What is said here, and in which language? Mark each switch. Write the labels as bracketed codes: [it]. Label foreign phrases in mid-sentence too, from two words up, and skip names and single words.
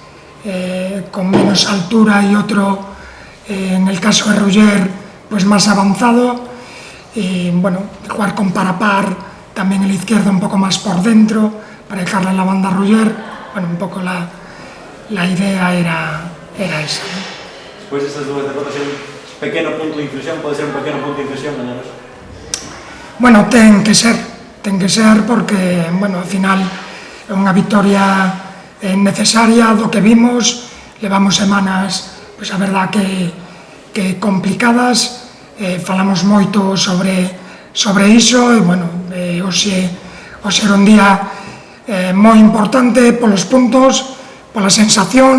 [es] con menos altura y otro, en el caso de Ruller, pues más avanzado, y bueno, de jugar con Parapar, también el izquierdo un poco más por dentro, para dejarle en la banda a Ruller. Bueno, un poco la idea era esa, ¿no? Después de estas dos derrotas, un pequeño punto de inflexión, puede ser un pequeño punto de inflexión, gañaros. [gl] Bueno, ten que ser porque, bueno, al final é unha victoria necesaria do que vimos. Levamos semanas, pois a verdad que complicadas, falamos moito sobre iso e, bueno, hoxe era un día moi importante polos puntos, polas sensacións.